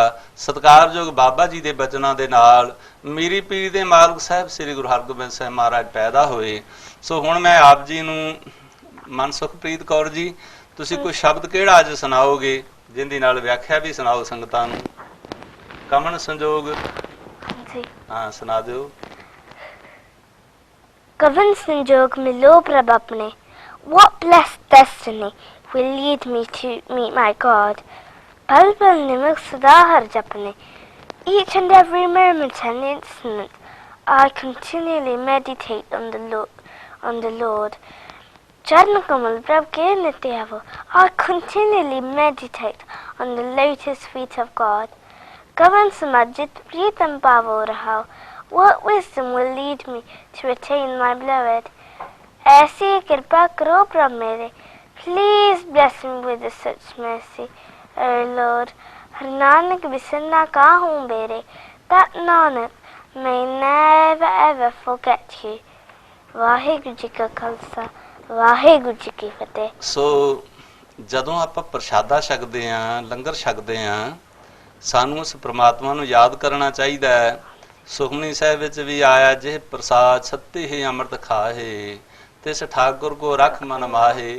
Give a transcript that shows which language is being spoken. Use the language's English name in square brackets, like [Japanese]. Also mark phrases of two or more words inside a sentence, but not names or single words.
[Punjabi] ਸਤਿਕਾਰਯੋਗ ਬਾਬਾ ਜੀ ਦੇ ਬਚਨਾਂ ਦੇ ਨਾਲ ਮੀਰੀ ਪੀਰ ਦੇ ਮਾਲਕ ਸਾਹਿਬ ਸ੍ਰੀ ਗੁਰੂ ਹਰਗੋਬਿੰਦ ਸਾਹਿਬ ਮਹਾਰਾਜ ਪੈਦਾ ਹੋਏ। ਸੋ ਹੁਣ ਮੈਂ ਆਪ ਜੀ ਨੂੰ, ਮਨ ਸੁਖਪ੍ਰੀਤ ਕੌਰ ਜੀ, ਤੁਸੀਂ ਕੋਈ ਸ਼ਬਦ ਕਿਹੜਾ ਅੱਜ ਸੁਣਾਓਗੇ, ਜਿੰਦੀ ਨਾਲ ਵਿਆਖਿਆ ਵੀ ਸੁਣਾਓ ਸੰਗਤਾਂ ਨੂੰ। ਕਮਨ ਸੰਜੋਗ ਹਾਂ ਸੁਣਾ ਦਿਓ। [Hindi] कवन संजोग मिलो प्रभ अपने, [English] what blessed destiny will lead me to meet my God? [Hindi] पल पल निमक सदा हर जपने, [English] each and every moment and instant I continually meditate on the Lord. [Hindi] चरण कमल प्रभ के नित्य आवो, [English] I continually meditate on the lotus feet of God. [Hindi] कवन समझित प्रीतम पावो रहाओ, [English] what wisdom will lead me to attain my beloved? [Hindi] ऐसी कृपा करो प्रभ मेरे, [English] please bless me with such mercy, O Lord. [Hindi] हर नानक बिसरना काहूँ बेरे, [English] that Nanak may never ever forget you. [Punjabi] ਵਾਹਿਗੁਰੂ ਜੀ ਕਾ ਖਾਲਸਾ, ਵਾਹਿਗੁਰੂ ਜੀ ਕੀ ਫਤਿਹ। ਸੋ ਜਦੋਂ ਆਪਾਂ ਪ੍ਰਸ਼ਾਦਾ ਛਕਦੇ ਆਂ, ਲੰਗਰ ਛਕਦੇ ਆਂ, ਸਾਨੂੰ ਉਸ ਪ੍ਰਮਾਤਮਾ ਨੂੰ ਯਾਦ ਕਰਨਾ ਚਾਹੀਦਾ ਹੈ। ਸੁਖਮਨੀ ਸਾਹਿਬ ਵਿੱਚ ਵੀ ਆਇਆ, ਜਿਹ ਪ੍ਰਸਾਦ ਸੱਤੇ ਹੀ ਅੰਮ੍ਰਿਤ ਖਾਹੇ, ਤਿਸ ਠਾਕੁਰ ਕੋ ਰਖ ਮਨ ਮਾਹੇ।